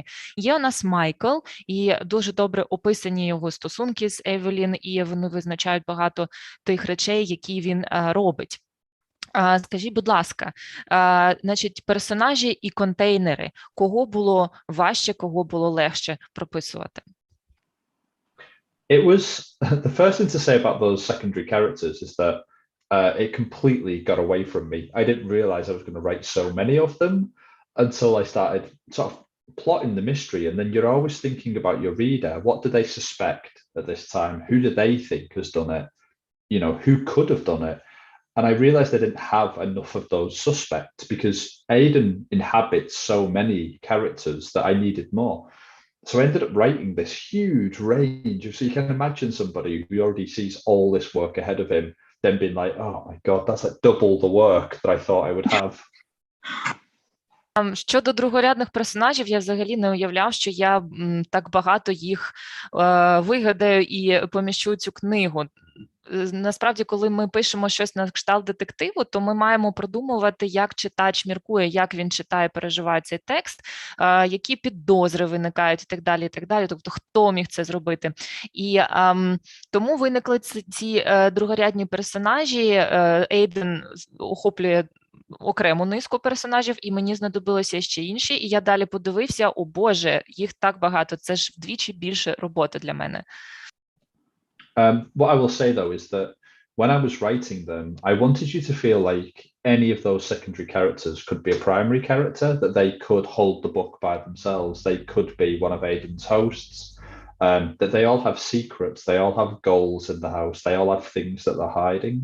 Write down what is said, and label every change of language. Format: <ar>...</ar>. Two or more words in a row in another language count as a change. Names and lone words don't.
<uk>Є у нас Майкл, і дуже добре описані його стосунки з Евелін, і вони визначають багато тих речей, які він робить. Скажіть, будь ласка, значить, персонажі і контейнери, кого було важче, кого було легше прописувати?</uk> <en>It was, the first thing to say about those secondary characters is that it completely got away from me. I didn't realize I was going to write so many of them until I started sort of plotting the mystery. And then you're always thinking about your reader. What do they suspect at this time? Who do they think has done it? You know, who could have done it? And I realized I didn't have enough of those suspects because Aidan inhabits so many characters that I needed more. So I ended up writing this huge range. So you can imagine somebody who already sees all this work ahead of him, then being like, oh my God, that's like double the work that I thought I would have.</en> <uk>Щодо другорядних персонажів, я взагалі не уявляв, що я так багато їх вигадаю і поміщу цю книгу. Насправді, коли ми пишемо щось на кшталт детективу, то ми маємо продумувати, як читач міркує, як він читає, переживає цей текст, які підозри виникають і так далі, і так далі. Тобто, хто міг це зробити. І тому виникли ці другорядні персонажі. Ейден охоплює окрему низку персонажів, і мені знадобилося ще інші. І я далі подивився, о Боже, їх так багато, це ж вдвічі більше роботи для мене.</uk> <en>What I will say, though, is that when I was writing them, I wanted you to feel like any of those secondary characters could be a primary character, that they could hold the book by themselves. They could be one of Aidan's hosts, that they all have secrets, they all have goals in the house, they all have things that they're hiding.</en>